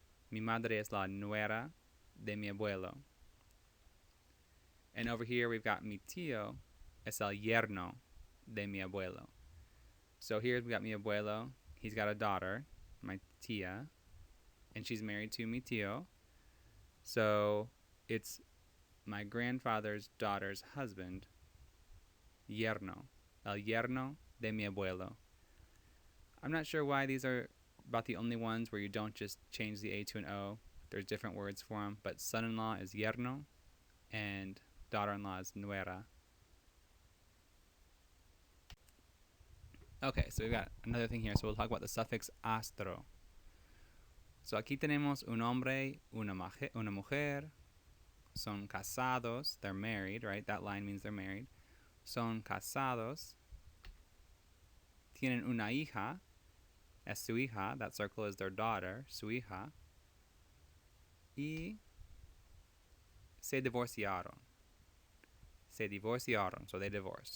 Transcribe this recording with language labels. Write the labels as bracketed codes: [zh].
[es] Mi madre es la nuera de mi abuelo. [en] And over here we've got [es] mi tío es el yerno de mi abuelo. [en] So here we've got mi abuelo. He's got a daughter, my tía, and she's married to mi tío. So it's my grandfather's daughter's husband, yerno, el yerno de mi abuelo. I'm not sure why these are about the only ones where you don't just change the A to an O. There's different words for them, but son-in-law is yerno, and daughter-in-law is nuera. Okay, so we've got another thing here. So we'll talk about the suffix astro. [es] So aquí tenemos un hombre, una mujer. Son casados. [en] They're married, right? That line means they're married. [es] Son casados. Tienen una hija. Es su hija. [en] That circle is their daughter, su hija. [es] Y se divorciaron. Se divorciaron. [en] So they divorced.